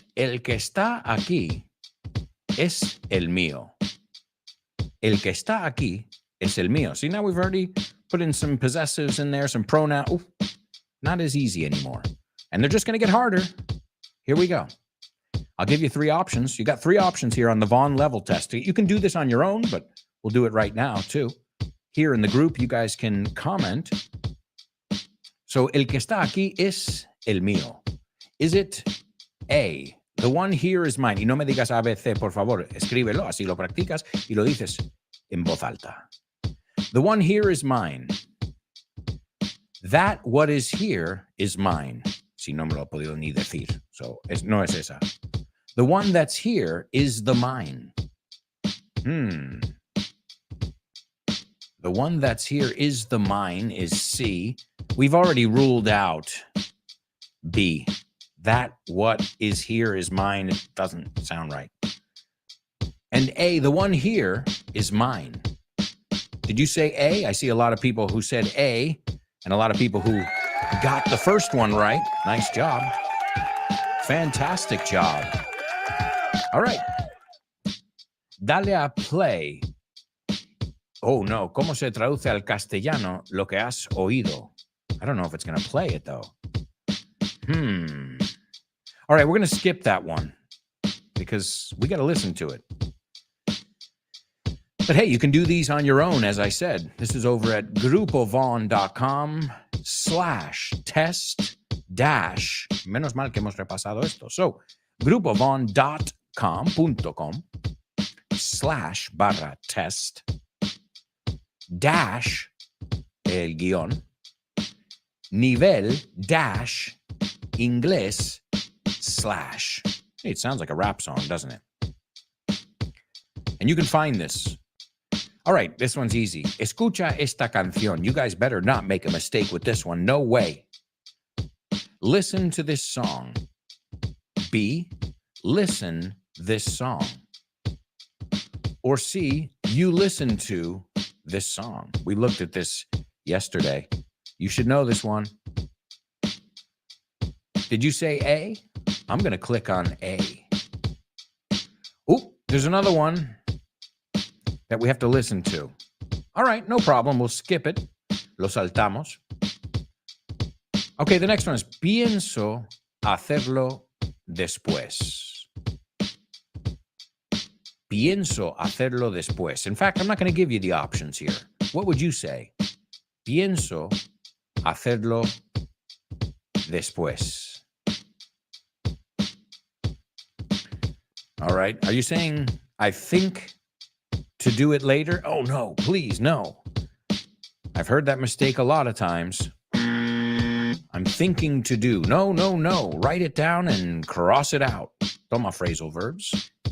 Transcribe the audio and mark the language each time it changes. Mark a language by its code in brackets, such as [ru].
[es] El que está aquí es el mío. El que está aquí es el mío. [en] See, now we've already put in some possessives in there, some pronouns. Ooh, not as easy anymore. And they're just going to get harder. Here we go. I'll give you 3 options. You got 3 options here on the Vaughn level test. You can do this on your own, but we'll do it right now too. Here in the group, you guys can comment. [es] So, el que está aquí es el mío. [en] Is it A, the one here is mine? [es] Y no me digas ABC, por favor. Escríbelo, así lo practicas y lo dices en voz alta. [en] The one here is mine. That what is here is mine. [es] Si no me lo he podido ni decir. So, no es esa. [en] The one that's here is the mine. The one that's here is the mine is C. We've already ruled out B. That what is here is mine. It doesn't sound right. And A, the one here is mine. Did you say A? I see a lot of people who said A and a lot of people who got the first one right. Nice job. Fantastic job. All right. [es] Dale a play. [en] Oh, no. [es] ¿Cómo se traduce al castellano lo que has oído? [en] I don't know if it's going to play it, though. All right, we're going to skip that one because we got to listen to it. But hey, you can do these on your own, as I said. This is over at grupovaughn.com/test dash. [es] Menos mal que hemos repasado esto. [en] So, grupovaughn.com.com//test dash [es] el guión nivel dash inglés slash. [en] Hey, it sounds like a rap song, doesn't it? And you can find this. All right, this one's easy. [es] Escucha esta canción. [en] You guys better not make a mistake with this one. No way. Listen to this song. B, listen this song. Or C, you listen to this song. We looked at this yesterday. You should know this one. Did you say A? I'm going to click on A. Oh, there's another one that we have to listen to. All right, no problem. We'll skip it. [es] Lo saltamos. [en] Okay, the next one is [es] pienso hacerlo después. Pienso hacerlo después. [en] In fact, I'm not going to give you the options here. What would you say? [es] Pienso hacerlo después. [en] All right. Are you saying I think to do it later? Oh, no, please, no. I've heard that mistake a lot of times. I'm thinking to do. No, no, no. Write it down and cross it out. Toma phrasal verbs.